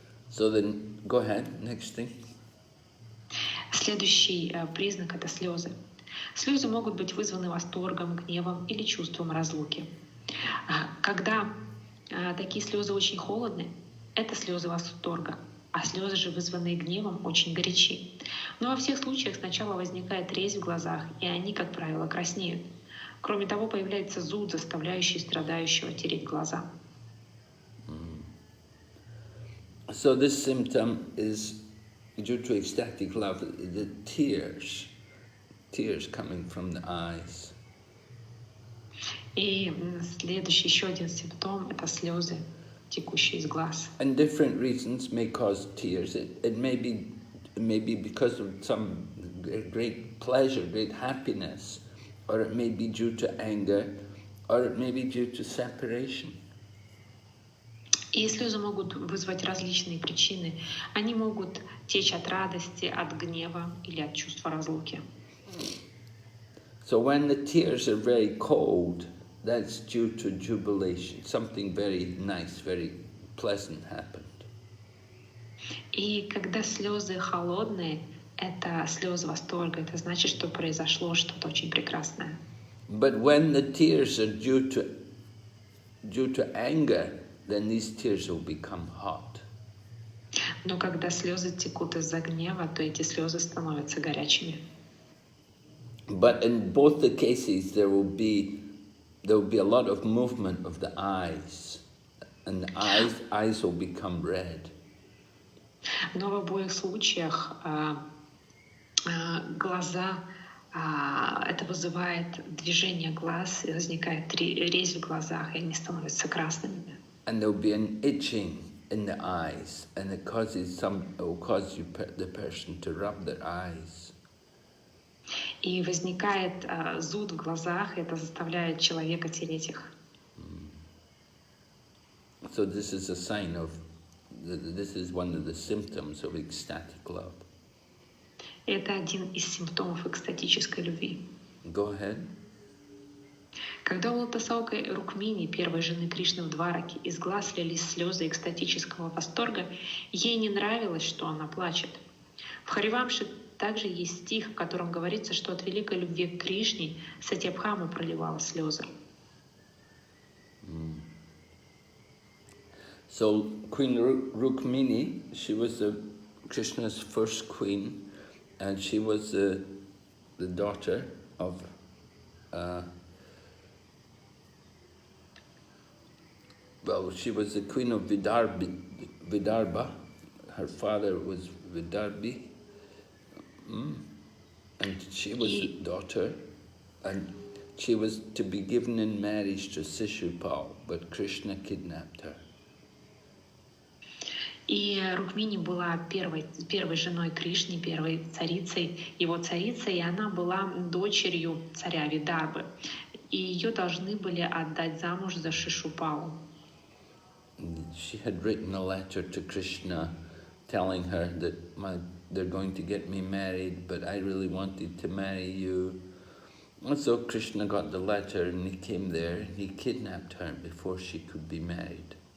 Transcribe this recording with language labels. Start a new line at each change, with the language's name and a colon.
English: So then, go ahead, next thing.
Russian: Следующий признак — это слезы. Слезы могут быть вызваны восторгом, гневом или чувством разлуки. Когда такие слезы очень холодны, это слезы восторга, а слезы же, вызванные гневом, очень горячи. Но во всех случаях сначала возникает резь в глазах, и они, как правило, краснеют. Кроме того, появляется зуд, заставляющий страдающего тереть глаза.
English: So this symptom is due to ecstatic love, the tears coming from the eyes.
Russian: И следующий, еще один симптом — это слезы, текущие из глаз.
English: And different reasons may cause tears. It may be because of some great pleasure, great happiness, or it may be due to anger, or it may be due to separation.
Russian: И слезы могут вызвать различные причины. Они могут течь от радости, от гнева или от чувства разлуки.
English: So when the tears are very cold, that's due to jubilation. Something very nice, very pleasant happened.
Russian: И когда слезы холодные, это слезы восторга. Это значит, что произошло что-то очень прекрасное.
English: But when the tears are due to anger, then these tears will become hot.
Russian: Но когда слезы текут из-за гнева, то эти слезы становятся горячими.
English: But in both the cases, there will be a lot of movement of the eyes, and the eyes will become red.
Russian: Но в обоих случаях глаза, это вызывает движение глаз, и возникает резь в глазах, и они становятся красными.
English: And there will be an itching in the eyes, and it will cause the person to rub their eyes.
Russian: И возникает зуд в глазах, и это заставляет человека тереть их.
English: So this is a sign of, this is one of the symptoms of ecstatic love.
Russian: Это один из симптомов экстатической любви.
English: Go ahead.
Russian: Когда у Лотосаукой Рукмини, первой жены Кришны в Двараке, из глаз лились слезы экстатического восторга, ей не нравилось, что она плачет. В Харивамше также есть стих, в котором говорится, что от великой любви к Кришне Сатьябхама проливала слезы.
English: So Queen Rukmini, she was Krishna's first queen, and she was the daughter of she was the queen of Vidarbha. Her father was Vidarbhi, and she was the daughter, and She was to be given in marriage to Shishupal, but Krishna kidnapped her.
Russian: И Рукмини была первой женой Кришны, первой царицей, его царицей, и она была дочерью царя Видарбы. И ее должны были отдать замуж за Шишупалу.
English: She had written a letter to Krishna telling her that they're going to get me married, but I really wanted to marry you. And so Krishna got the letter and he came there and he kidnapped her before she could be married.